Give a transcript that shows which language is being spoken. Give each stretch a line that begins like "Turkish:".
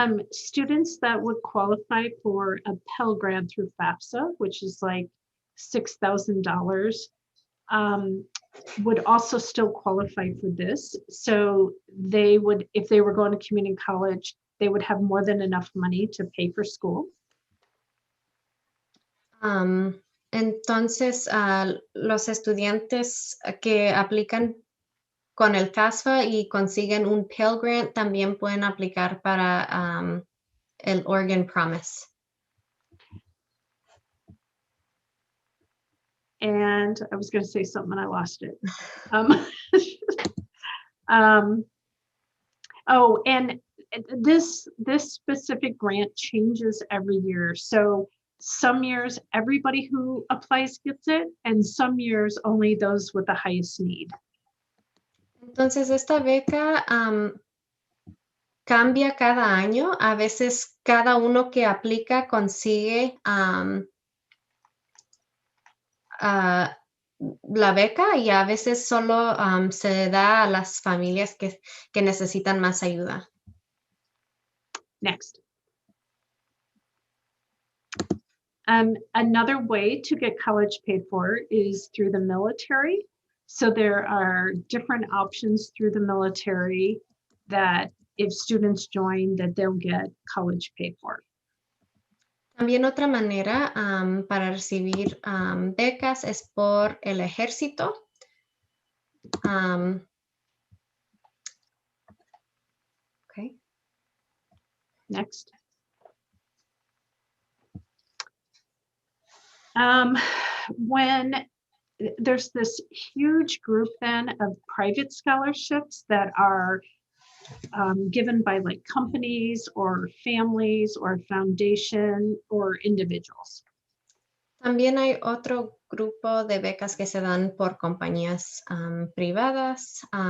English: Students that would qualify for a Pell Grant through FAFSA, which is like $6,000, would also still qualify for this. So they would, if they were going to community college, they would have more than enough money to pay for school.
Spanish: Entonces, los estudiantes que aplican con el FAFSA y consiguen un Pell Grant también pueden aplicar para el Oregon Promise.
English: And I was going to say something and I lost it. Oh, and this specific grant changes every year. So some years everybody who applies gets it, and some years only those with the highest need.
Spanish: Entonces, esta beca cambia cada año. A veces cada uno que aplica consigue la beca, y a veces solo se da a las familias que necesitan más ayuda.
English: Next. Another way to get college paid for is through the military. So there are different options through the military that if students join, that they'll get college paid for.
Spanish: También otra manera para recibir becas es por el ejército.
English: Okay. Next. When there's this huge group then of private scholarships that are given by like companies or families or foundation or individuals.
Spanish: También hay otro grupo de becas que se dan por compañías privadas.